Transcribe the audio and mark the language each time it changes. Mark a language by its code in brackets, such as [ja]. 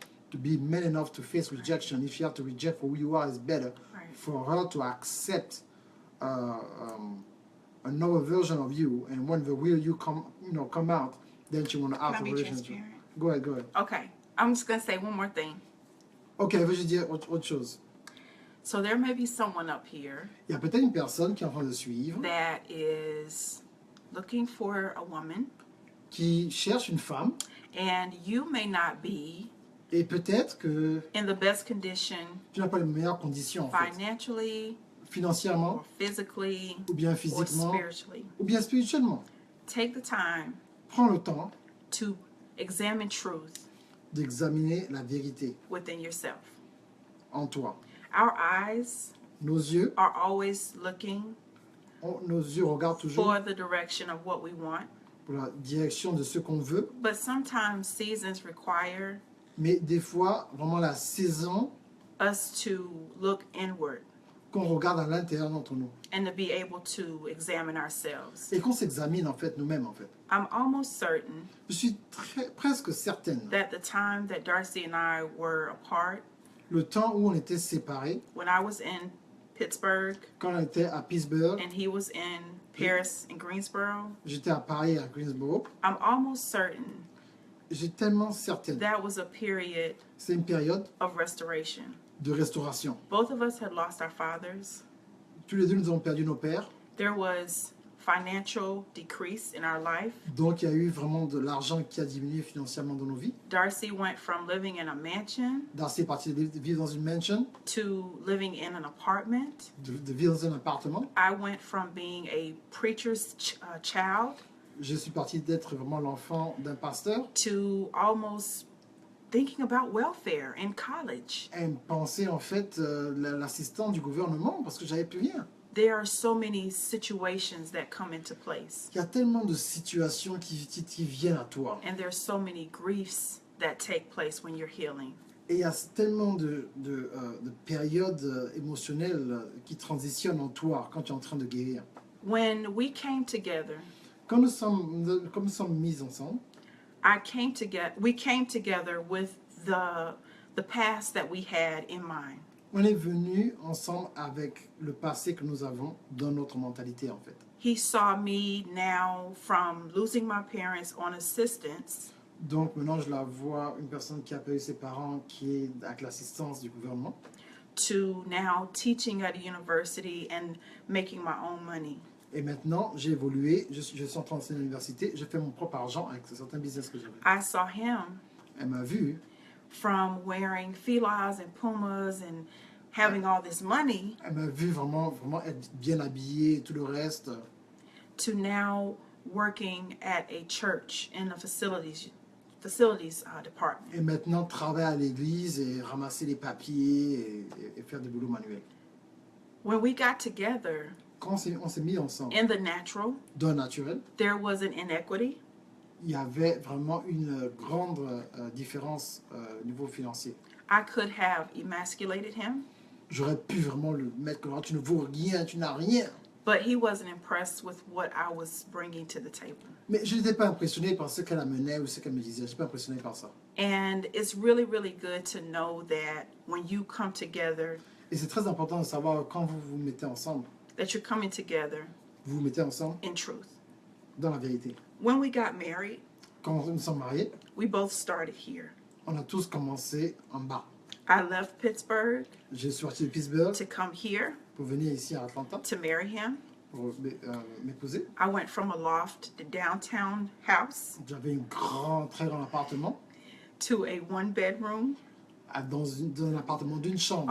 [en] To be man enough to face rejection. If you have to reject for who you are, it's better for her to accept another version of you. And when the real you come out, then she want to have a relationship. Go ahead. Okay, I'm just gonna say one more thing. [fr] Okay, veux-je dire autre chose? [en] So there may be someone up here [fr] Il y a peut-être une personne qui est en train de suivre, [en] that is looking for a woman, [fr] qui cherche une femme, [en] and you may not be [fr] et peut-être que [en] in the best condition [fr] tu n'as pas les meilleures conditions, en fait. [en] financially, [fr] Financièrement, [en] or physically, [fr] ou bien [en] or [fr] physiquement, [en] spiritually. [fr] ou bien spirituellement. [en] Take the time [fr] Prends le temps [en] to examine truth [fr] d'examiner la vérité [en] within yourself. [fr] en toi. [en] Our eyes [fr] Nos yeux regardent toujours [en] for the direction of what we want, [fr] pour la direction de ce qu'on veut, [en] but sometimes seasons require [fr] mais des fois, vraiment la saison [en] us to look inward [fr] qu'on regarde à l'intérieur d'entre nous [en] and to be able to examine ourselves. [fr] et qu'on s'examine en fait nous-mêmes en fait. [en] I'm almost certain [fr] Je suis presque certaine, [en] that the time that Darcy and I were apart, [fr] le temps où on était séparés, [en] when I was in Pittsburgh [fr] quand on était à Pittsburgh, [en] and he was in Paris and Greensboro, [fr] j'étais à Paris, à Greensboro, [en] I'm almost certain [fr] j'ai tellement certaine. [en] that was a period [fr] C'est une période [en] of restoration. [fr] de restauration. [en] Both of us had lost our fathers. [fr] Tous les deux, nous avons perdu nos pères. [en] There was financial decrease in our life. [fr] Donc, il y a eu vraiment de l'argent qui a diminué financièrement dans nos vies. [en] Darcy went from living in a mansion [fr] Darcy est parti de vivre dans une mansion, [en] to living in an apartment. [fr] de vivre dans un appartement. [en] I went from being a preacher's child [fr] Je suis parti d'être vraiment l'enfant d'un pasteur [en] to almost thinking about welfare in college. [fr] et penser en fait l'assistant du gouvernement parce que j'avais plus rien. [en] There are so many situations that come into place. [fr] Il y a tellement de situations qui viennent à toi. [en] And there's so many griefs that take place when you're healing. [fr] Et il y a tellement de périodes émotionnelles qui transitionnent en toi quand tu es en train de guérir. [en] When we came together, [fr] Quand nous sommes mis ensemble, [en] we came together with the past that we had in mind. [fr] on est venus ensemble avec le passé que nous avons dans notre mentalité en fait. [en] He saw me now from losing my parents on assistance [fr] Donc maintenant je la vois, une personne qui a perdu ses parents qui est avec l'assistance du gouvernement, [en] to now teaching at a university and making my own money. [fr] Et maintenant, j'ai évolué, je suis en train d'enseigner à l'université, je fais mon propre argent avec certains business que j'avais. [en] I saw him [fr] Elle m'a vu, [en] from wearing filas and pumas and having all this money [fr] elle m'a vu vraiment être bien habillée et tout le reste, [en] to now working at a church in the facilities department. [fr] et maintenant travailler à l'église et ramasser les papiers et faire des boulots manuels. [en] When we got together [fr] Quand on s'est mis ensemble, [en] in the natural, [fr] dans le naturel, [en] there was an inequity. [fr] il y avait vraiment une grande différence au niveau financier. [en] I could have emasculated him, [fr] J'aurais pu vraiment le mettre comme tu ne vaux rien, tu n'as rien. [en] but he wasn't impressed with what I was bringing to the table. [fr] Mais je n'étais pas impressionné par ce qu'elle amenait ou ce qu'elle me disait. Je n'étais pas impressionné par ça. [en] And it's really, really good to know that when you come together, [fr] Et c'est très important de savoir quand vous vous mettez ensemble, [en] that you're coming together [fr] vous vous mettez ensemble [en] in truth. [fr] dans la vérité. [en] When we got married, [fr] Quand nous sommes mariés, [en] we both started here. [fr] on a tous commencé en bas. [en] I left Pittsburgh [fr] J'ai sorti de Pittsburgh [en] to come here [fr] pour venir ici à Atlanta [en] to marry him. [fr] pour m'épouser. [en] I went from a loft to downtown house [fr] J'avais très grand appartement [en] to a one-bedroom [fr] dans un appartement d'une chambre